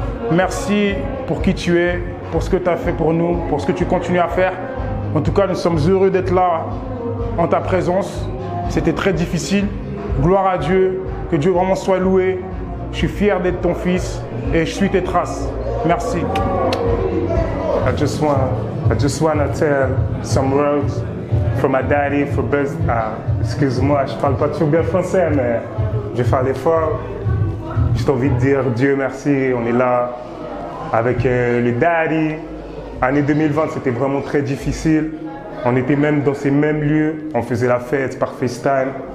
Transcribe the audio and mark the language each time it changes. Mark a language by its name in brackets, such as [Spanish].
[French] Merci pour qui tu es, pour ce que tu as fait pour nous, pour ce que tu continues à faire. En tout cas, nous sommes heureux d'être là en ta présence. C'était très difficile. Gloire à Dieu, que Dieu vraiment soit loué. Je suis fier d'être ton fils et je suis tes traces. Merci. [English] I just want to tell some words for my daddy for best. [French] Excuse-moi, je parle pas toujours bien français, mais je vais faire l'effort. J'ai envie de dire Dieu merci, on est là avec le daddy. Année 2020, c'était vraiment très difficile. On était même dans ces mêmes lieux, on faisait la fête par FaceTime.